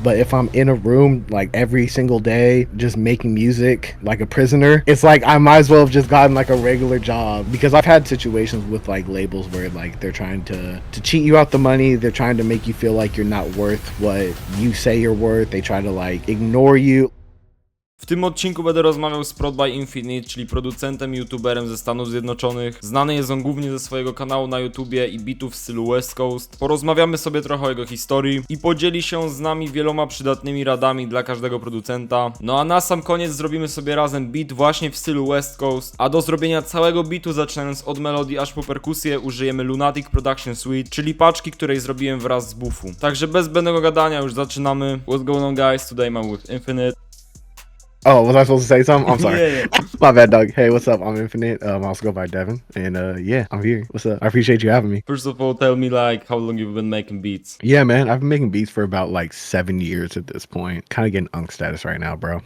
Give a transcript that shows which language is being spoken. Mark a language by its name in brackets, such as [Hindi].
[English] But if I'm in a room like every single day just making music like a prisoner, it's like I might as well have just gotten like a regular job, because I've had situations with like labels where like they're trying to cheat you out the money. They're trying to make you feel like you're not worth what you say you're worth. They try to like ignore you. [Polish] W tym odcinku będę rozmawiał z Prodbyevz, czyli producentem i youtuberem ze Stanów Zjednoczonych. Znany jest on głównie ze swojego kanału na YouTubie i bitów w stylu West Coast. Porozmawiamy sobie trochę o jego historii i podzieli się z nami wieloma przydatnymi radami dla każdego producenta. No a na sam koniec zrobimy sobie razem beat właśnie w stylu West Coast, a do zrobienia całego beatu, zaczynając od melodii aż po perkusję, użyjemy Lunatic Production Suite, czyli paczki, której zrobiłem wraz z buffu. Także bez zbędnego gadania już zaczynamy. [English] What's going on, guys? Today I'm with Infinite. Oh, was I supposed to say something? I'm sorry. Yeah. My bad, dog. Hey, what's up? I'm Infinite. I also go by Devin. And yeah, I'm here. What's up? I appreciate you having me. First of all, tell me like how long you've been making beats. Yeah, man. I've been making beats for about like 7 years at this point. Kind of getting unk status right now, bro.